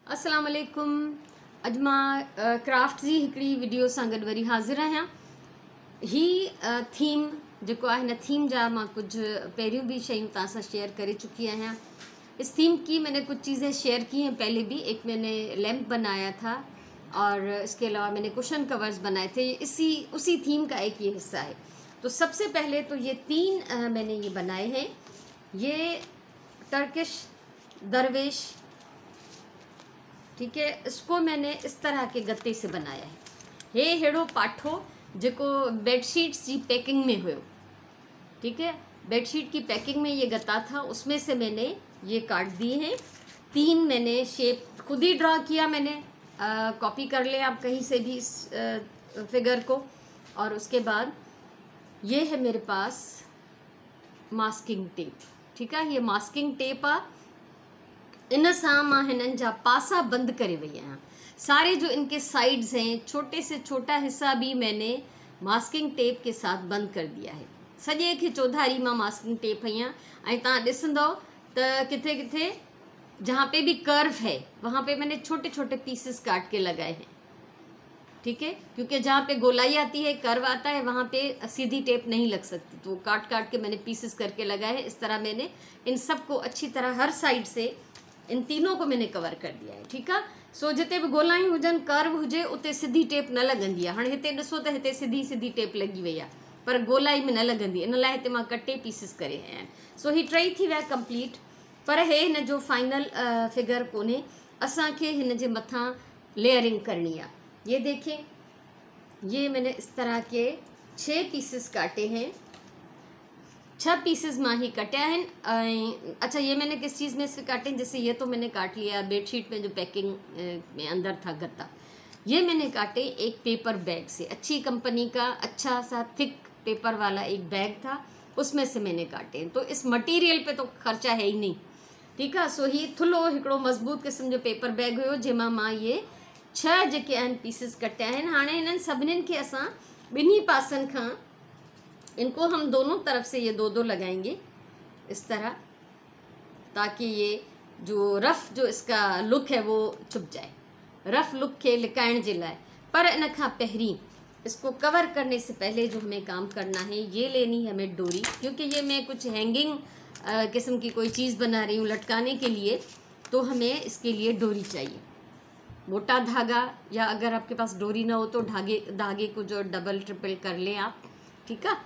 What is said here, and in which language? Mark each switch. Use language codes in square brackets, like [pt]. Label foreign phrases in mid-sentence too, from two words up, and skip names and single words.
[ar] अस्सलाम वालेकुम। [sd] अॼु मां क्राफ्ट जी हिकिड़ी वीडियो सां गॾु वरी हाज़िर आहियां। ही थीम जेको आहे, हिन थीम जा मां कुछ पहिरियों भी शयूं तव्हां सां शेयर करे चुकी आहियां। [hi] इस थीम की मैंने कुछ चीज़ें शेयर की हैं पहले भी। एक मैंने लैंप बनाया था और इसके अलावा मैंने कुशन कवर्स बनाए थे। उसी थीम का एक ये हिस्सा है। तो सबसे पहले तो ये तीन मैंने ये बनाए हैं। ये टर्किश दरवेश, ठीक है, इसको मैंने इस तरह के गत्ते से बनाया है। [sd] हे हेड़ो पाठो जेको [hi] बेडशीट्स की पैकिंग में हुयो, ठीक है, बेडशीट की पैकिंग में ये गत्ता था, उसमें से मैंने ये काट दिए हैं। तीन मैंने शेप खुद ही ड्रॉ किया, मैंने कॉपी कर ले आप कहीं से भी इस फिगर को। और उसके बाद ये है मेरे पास मास्किंग टेप, ठीक है, ये मास्किंग टेप आ। [sd] इन सां मां हिननि जा पासा बंद करे वई आहियां। [hi] सारे जो इनके साइड्स हैं, छोटे से छोटा हिस्सा भी मैंने मास्किंग टेप के साथ बंद कर दिया है। [sd] सॼे खे चौधारी मां मास्किंग टेप हई आहे। ऐं तव्हां ॾिसंदव त किथे किथे [hi] जहाँ पे भी कर्व है वहाँ पे मैंने छोटे छोटे पीसेस काट के लगाए हैं, ठीक है, क्योंकि जहाँ पे गोलाई आती है, कर्व आता है, वहाँ पे सीधी टेप नहीं लग सकती, तो काट काट के मैंने पीसेस करके लगाए हैं। इस तरह मैंने इन सबको अच्छी तरह हर साइड से इन तीनों को मैंने कवर कर दिया है, ठीक है। [sd] सो जिते भी गोलायूं हुजन, कर्व हुजे, उते सीधी टेप न लगंदी आहे। हाणे हिते ॾिसो त हिते सीधी सीधी टेप लगी वई आहे, पर गोलाई में न लगंदी। इन लाइ हिते मां कटे पीसिस करे आहियां। सो ही टई थी विया कंप्लीट। पर हे हिन जो फाइनल फिगर कोन्हे। असांखे हिन जे मथां लेयरिंग करनी आहे। [hi] ये देखें, ये मैंने इस तरह के 6 पीसेस काटे हैं। [sd] 6 पीसेस मां ही कटे हैं। [hi] अच्छा, ये मैंने किस चीज़ में से काटे हैं? जैसे ये तो मैंने काट लिया बेडशीट में जो पैकिंग में अंदर था गत्ता, ये मैंने काटे एक पेपर बैग से। अच्छी कंपनी का अच्छा सा थिक पेपर वाला एक बैग था, उसमें से मैंने काटे। तो इस मटीरियल पे तो खर्चा है ही नहीं, ठीक है। [sd] सो ही थुलो हिकिड़ो मज़बूत क़िस्म जो पेपर बैग हुयो, जंहिंमां मां ये 6 जेके आहिनि पीसिस कटिया आहिनि। हाणे हिननि सभिनीनि खे असां ॿिन्ही पासनि खां, [hi] इनको हम दोनों तरफ से ये दो लगाएंगे इस तरह, ताकि ये जो रफ़ जो इसका लुक है वो छुप जाए, रफ़ लुक के [sd] लिकाइण जे लाइ। पर इन खां पहिरीं [hi] इसको कवर करने से पहले जो हमें काम करना है, ये लेनी है हमें डोरी, क्योंकि ये मैं कुछ हैंगिंग किस्म की कोई चीज़ बना रही हूँ लटकाने के लिए, तो हमें इसके लिए डोरी चाहिए। मोटा धागा, या अगर आपके पास डोरी ना हो तो धागे को जो डबल ट्रिपल कर लें आप, ठीक है।